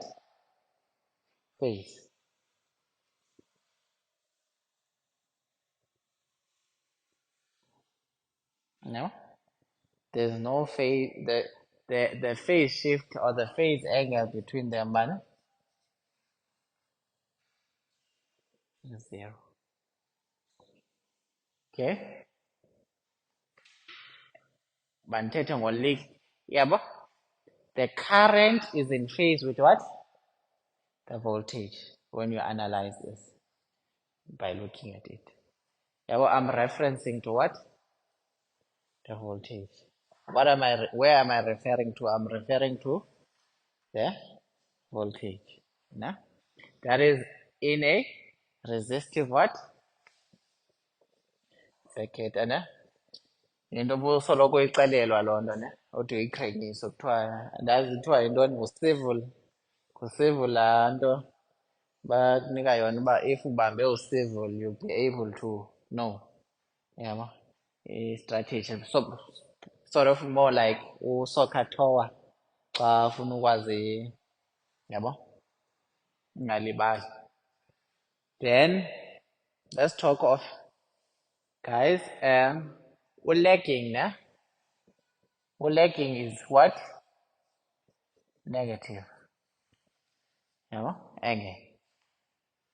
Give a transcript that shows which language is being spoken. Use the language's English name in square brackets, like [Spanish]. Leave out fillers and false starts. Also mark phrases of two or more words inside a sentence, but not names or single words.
[English] Phase. No? There's no phase, the phase shift or the phase angle between them is zero. [Xhosa] Okay? Banthetha ngolink. Yabo? [English] The current is in phase with what? The voltage when you analyze this by looking at it. Yabo, I'm referencing to what? The voltage. Where am I referring to? I'm referring to the voltage. No? That is in a resistive what? Circuit. [Xhosa] Into obusoloko ixelelwa loo nto ne uthi uyiqhenyise kuthiwa andazi kuthiwa yintoni ngucivil laa nto bakunika yona uba if ubambe ucivil [English] you'll be able to know [Xhosa] yabo i-strategy [English] sort of more like [Xhosa] usoccer tower xa ufuna ukwazi yabo ungalibali. [English] Then let's talk of guys lagging ne lagging is what? Negative. Angle. Okay.